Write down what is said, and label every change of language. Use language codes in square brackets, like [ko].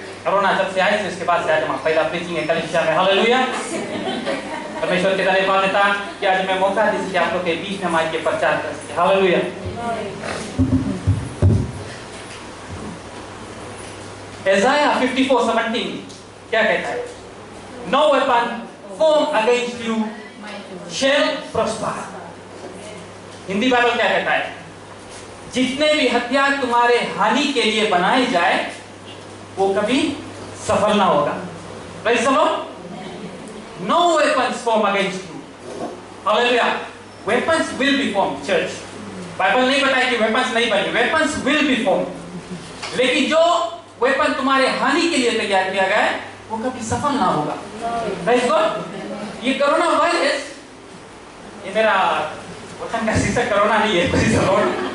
[hi] Corona जब से आई इसके बाद से आज हम पहला प्रीचिंग है कलीसिया में। हालेलुया। परमेश्वर के धन्यवाद देता कि आज मैं मौका दी कि आप लोग के बीच में माइक के प्रचार कर सके। हालेलुया। Isaiah 54:17 क्या कहता है? [en] No weapon formed against you shall prosper। [hi] Hindi Bible क्या कहता है? जितने भी हथियार तुम्हारे हानि के लिए बनाए जाए वो कभी सफल ना होगा। [en] Praise the Lord। No weapons formed against you। Hallelujah। Weapons will be formed, church। [hi] Bible नहीं बताया कि weapons नहीं बनी, [en] weapons will be formed। [hi] लेकिन जो वेपन तुम्हारे हानि के लिए तैयार किया गया है वो कभी सफल ना होगा। [en] Praise God। [hi] ये कोरोना वायरस, ये मेरा वचन का शीर्षक कोरोना नहीं है, [en] Praise the Lord।